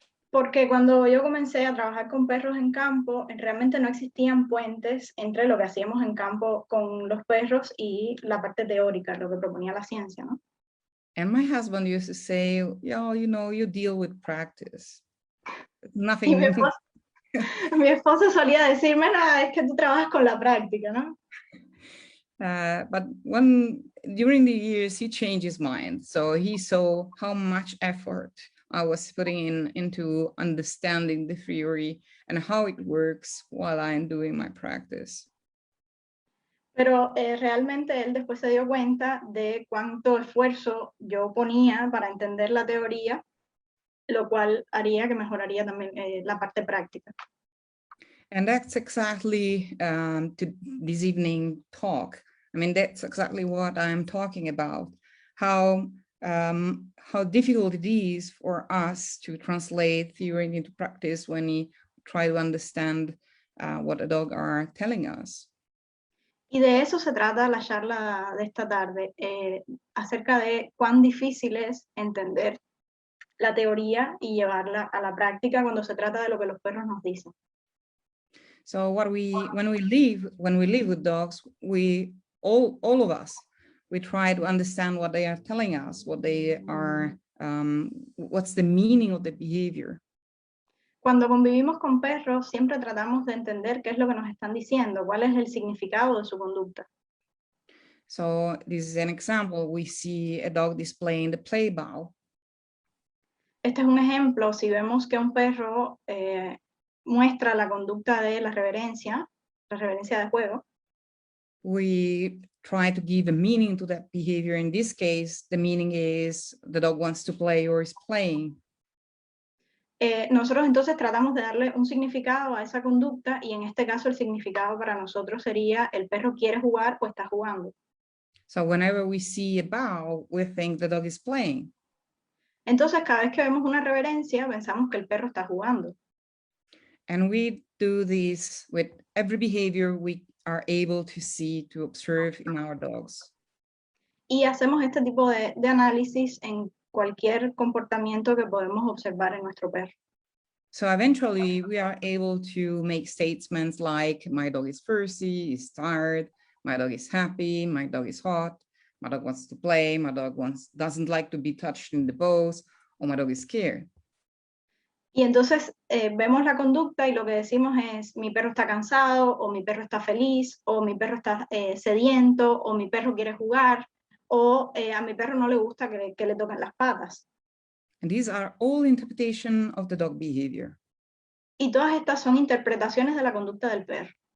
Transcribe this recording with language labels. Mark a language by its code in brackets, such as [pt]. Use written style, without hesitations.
[es] Porque cuando yo comencé a trabajar con perros en campo, realmente no existían puentes entre lo que hacíamos en campo con los perros y la parte teórica, lo que proponía la ciencia, ¿no? [en] And my husband used to say, "Yeah, you know, you deal with practice. Nothing." [es] Y mi esposo solía decirme, no, es que tú trabajas con la práctica, ¿no? [en] But during the years, he changed his mind. So he saw how much effort I was putting into understanding the theory and how it works while I'm doing my practice. [es] Pero realmente él después se dio cuenta de cuánto esfuerzo yo ponía para entender la teoría, lo cual haría que mejoraría también la parte práctica. [en] And that's exactly to this evening talk. I mean, that's exactly what I'm talking about, how difficult it is for us to translate theory into practice when we try to understand what a dog are telling us. [es] Y de eso se trata la charla de esta tarde, acerca de cuán difícil es entender la teoría y llevarla a la práctica cuando se trata de lo que los perros nos dicen. [en] So when we live with dogs, all of us, we try to understand what they are telling us, what they are, what's the meaning of the behavior. [es] Cuando convivimos con perros, siempre tratamos de entender qué es lo que nos están diciendo, cuál es el significado de su conducta. [en] So this is an example. We see a dog displaying the play bow. [es] Este es un ejemplo. Si vemos que un perro muestra la conducta de la reverencia de juego, [en] we try to give a meaning to that behavior. In this case, the meaning is the dog wants to play or is playing. [es] Nosotros entonces tratamos de darle un significado a esa conducta y en este caso el significado para nosotros sería el perro quiere jugar o está jugando. [en] So whenever we see a bow, we think the dog is playing. [es] Entonces cada vez que vemos una reverencia pensamos que el perro está jugando. [en] And we do this with every behavior we are able to see, to observe in our dogs. [es] Y hacemos este tipo de análisis en cualquier comportamiento que podemos observar en nuestro perro. [en] So eventually we are able to make statements like my dog is thirsty, is tired, my dog is happy, my dog is hot, my dog wants to play, my dog doesn't like to be touched in the paws, or my dog is scared. [es] Y entonces vemos la conducta y lo que decimos es mi perro está cansado, o mi perro está feliz, o mi perro está sediento, o mi perro quiere jugar, o a mi perro no le gusta que le toquen las patas. [en] And these are all interpretation of the dog behavior. [es] Y todas estas son interpretaciones de la conducta del perro.